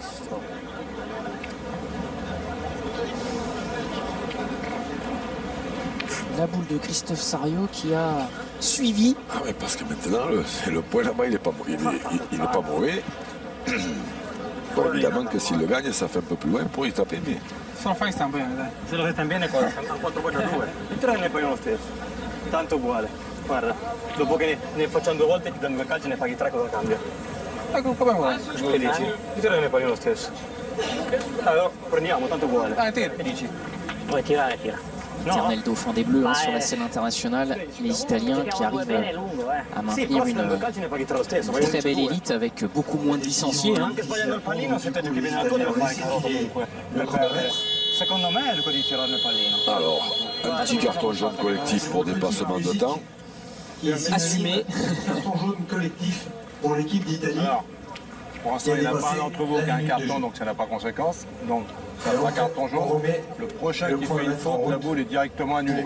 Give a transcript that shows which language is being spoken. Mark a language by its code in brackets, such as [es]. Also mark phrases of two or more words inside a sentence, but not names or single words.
[fr] La boule de Christophe Sariot qui a suivi. Ah ouais, parce que maintenant, le point là-bas, il n'est pas mauvais. Bon, évidemment que s'il le gagne, ça fait un peu plus loin pour y taper, mais... [it] Se lo fai sta bene, dai. Se lo resta bene cosa? Siamo 4-2. Il tiro ne paghi lo stesso. Tanto uguale. Guarda, dopo che ne facciamo 2 volte ti danno 2 calci, ne paghi 3, cosa cambia? Ecco, come vuoi. Che dici? Il tiro ne paghi lo stesso. Allora, prendiamo, tanto uguale. Dai, tira. Che dici? Vuoi tirare, tira. [fr] Éternel dauphin des Bleus sur la scène internationale, les Italiens qui arrivent à maintenir une très belle élite avec beaucoup moins de licenciés. Hein. [it] Anche sbagliando il pallino, se te giochi bene la tua, lo fai comunque. Secondo me è quello di tirare il pallino. [fr] Alors, un petit carton jaune collectif pour dépassement de temps. Assumé. Carton jaune collectif pour l'équipe d'Italie. Alors, pour l'instant, il n'y en a pas d'entre vous qui a un carton, donc ça n'a pas conséquence. Donc, ça sera carton jaune. Le prochain qui fait une faute, la boule est directement annulée.